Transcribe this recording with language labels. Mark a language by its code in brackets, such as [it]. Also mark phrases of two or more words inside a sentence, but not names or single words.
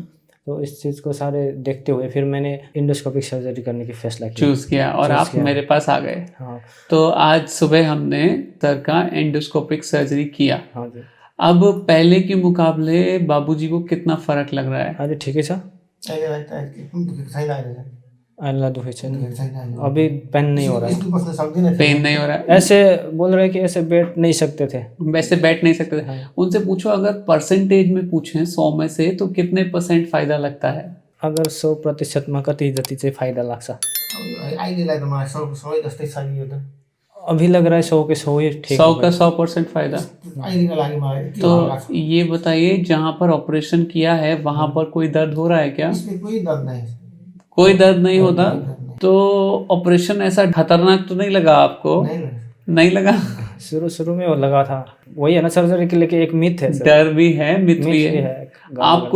[hi] तो इस चीज़ को सारे देखते हुए फिर मैंने [en] endoscopic surgery [hi] करने की फैसला चूज़ किया और आप मेरे पास आ गए। हाँ। तो आज सुबह हमने सर का [en] endoscopic surgery [hi] किया। हाँ जी। अब पहले के मुकाबले बाबूजी को कितना फर्क लग रहा है? अरे ठीक है सर, [ne] अहिलेलाई त छैन अहिले। अल्लाह दुखे छैन। [hi] अभी पेन नहीं हो रहा है। [ne] स्कुल बस्न सक्दिनँ। [hi] पेन नहीं हो रहा है? ऐसे बोल रहे हैं कि ऐसे बैठ नहीं सकते थे। वैसे बैठ नहीं सकते थे। हाँ। उनसे पूछो, अगर परसेंटेज में पूछें 100 में से तो कितने % फायदा लगता है? अगर 100% में [ne] कति जति चाहिँ फायदा लाग्छ? अहिलेलाई त मलाई सबै जस्तै छ नि यो त। [hi] अभी लग रहा है 100 के 100 ही ठीक 100 का 100% फायदा। [ne] अहिलेको लागि मलाई यति [hi] तो [ne] हल्का छ। [hi] ये बताइए, जहाँ पर ऑपरेशन किया है वहां पर कोई दर्द हो रहा है क्या? इसमें कोई दर्द नहीं। कोई दर्द नहीं होता? कोई दर्द नहीं। तो ऑपरेशन ऐसा खतरनाक तो नहीं लगा आपको? नहीं लगा? शुरू में वो लगा था, वही है ना सर्जरी के लिए एक मिथ है सर। डर भी है, मिथ भी है। आपको